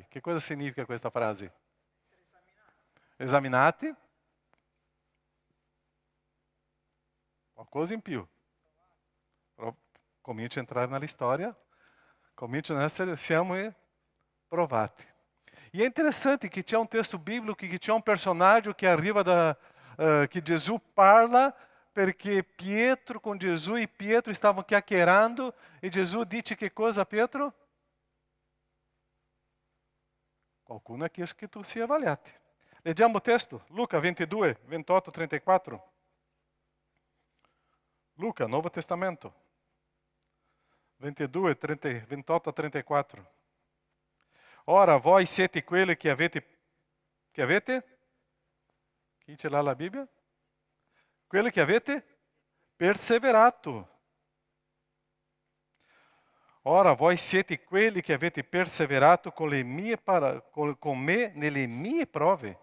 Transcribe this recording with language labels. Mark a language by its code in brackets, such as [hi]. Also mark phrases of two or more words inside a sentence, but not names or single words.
[it] Che cosa significa questa frase? Esaminati. Qualcosa in più. Però comincia a entrare nella storia, cominciano a essere, siamo provati. [pt] E é interessante que [it] c'è un testo biblico, che c'è un personaggio che arriva che Gesù parla, perché Pietro con Gesù e Pietro stavano chiacchierando e Gesù dice che cosa a Pietro? Qualcuno ha chiesto che tu sia avaliati. Leggiamo il testo, Luca 22, 28, 34. Luca, [pt] Novo Testamento, [it] 22, 28 a 34. Ora, vós siete quelli che avete? Chi ce l'ha la Bibbia? Quelli che avete perseverato. Ora, voi siete quelli che avete perseverato con me nelle mie prove.